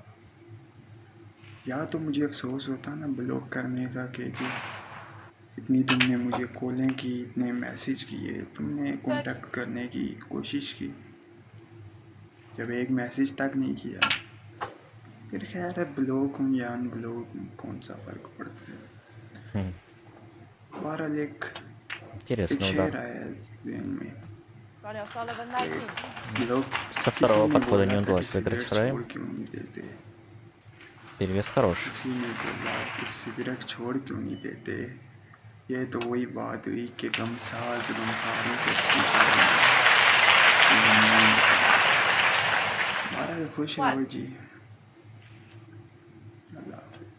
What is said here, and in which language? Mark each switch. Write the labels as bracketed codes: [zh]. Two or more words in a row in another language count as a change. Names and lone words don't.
[hi] या तो मुझे अफसोस होता ना ब्लॉक करने का कि जी इतनी तुमने मुझे कॉलें की, इतने मैसेज किए, तुमने कांटेक्ट करने की कोशिश की, जब एक मैसेज तक नहीं किया, फिर खैर है ब्लॉक हूँ या अनब्लॉक हूँ, कौन सा फ़र्क पड़ता है। बहरहाल एक [ru] Интересный [hi] शेर [ru] удар. [hi] आया ज़हन में [ru] O'Sullivan, [hi] लोग, [ru] Со второго [hi] किसी ने [ru] подхода [hi] बोला [ru] не [hi] था कि [ru] удалось выиграть [hi] सिगरेट [ru] фрейм. [hi] छोड़ क्यों नहीं देते, [ru] Перевес хороший. [hi] किसी ने बोला कि सिगरेट छोड़ क्यों नहीं देते। ये तो वही बात हुई कि गमसाज गमखारों से पूछ रहे हैं कि गमगीन क्यों। बहरहाल खुश रहो जी। अल्लाह हाफ़िज़।